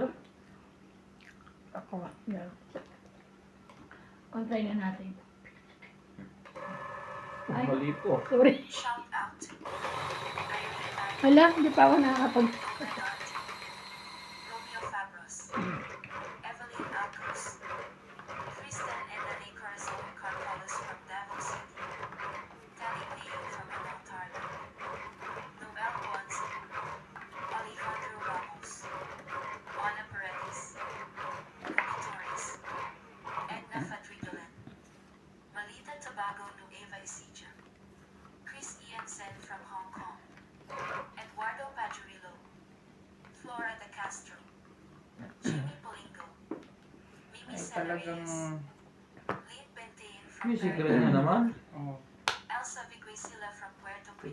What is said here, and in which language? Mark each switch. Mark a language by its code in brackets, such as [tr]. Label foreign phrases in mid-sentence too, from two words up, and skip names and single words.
[tl] Ako nga. Yeah. Kontray na natin. Ay. Mali po. Sorry. [en] Shout out. [tl] Wala, hindi pa ako nakakapag... Romeo Fabros. Evelyn Alcos. Kristen and Nene Corazon Carpolos from Davao City. Tally Mayo from Montalto. Noel Bonzi. Alejandro Ramos. Ana Paredes. Ruby Torres. Edna Fadrigolan. Malita Tobago Nueva Ecija. Chris Ian Sen from Hong Kong. Eduardo Pajurillo. Flora de Castro. Jimmy Polingo. Mimi Ay Senares. talagang... Lynn Bentain from Music Peru. rin na naman. Oh, Elsa Viguisila from Puerto Ano